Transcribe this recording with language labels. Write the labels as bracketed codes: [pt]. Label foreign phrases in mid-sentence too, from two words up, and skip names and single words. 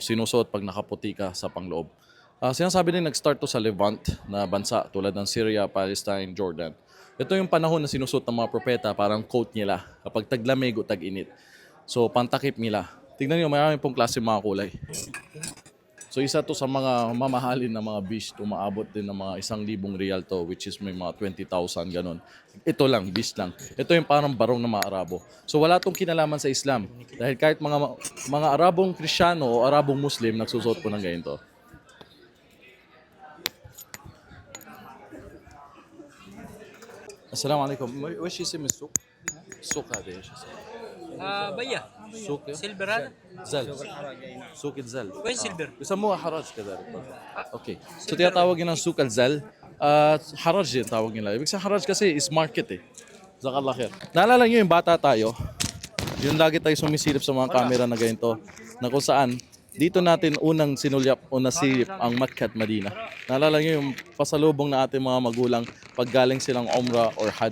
[tl] Sinusuot pag nakaputi ka sa pangloob. Sinasabi din nag-start to sa Levant na bansa tulad ng Syria, Palestine, Jordan. Ito yung panahon na sinusuot ng mga propeta, parang coat nila kapag taglamig o tag-init. So, pantakip nila. Tignan niyo, mayroon pong klase mga kulay. So, isa to sa mga mamahalin na mga beast. Umaabot din ng mga 1,000 riyal to, [en] which is [tl] may mga 20,000 ganun. Ito lang, beast lang. Ito yung parang barong ng mga Arabo. So, wala tong kinalaman sa Islam. Dahil kahit mga Arabong Krisyano o Arabong Muslim, nagsusuot po ng ganito. [ar] السلام عليكم وش اسم السوق؟ السوق هذا ايش اسمه؟ Baya. سوق [en] Silver hana? [ar] زل سوق الزل [en] Why silver? [ar] يسموها حراج كذلك اوكي [tl] so tinatawag yun ng [ar] سوق الزل [tl] حراج din tawag nila ibig sabihin حراج kasi [en] is market [ar] جزاك الله خير. [tl] Naalala niyo yung bata tayo yung lagi tayo sumisilip sa mga camera na ganito na kung saan dito natin unang sinulyap o nasilip ang Makkah at Madina. Naalala niyo yung pasalubong na ating mga magulang pag galing silang Umrah or Hajj.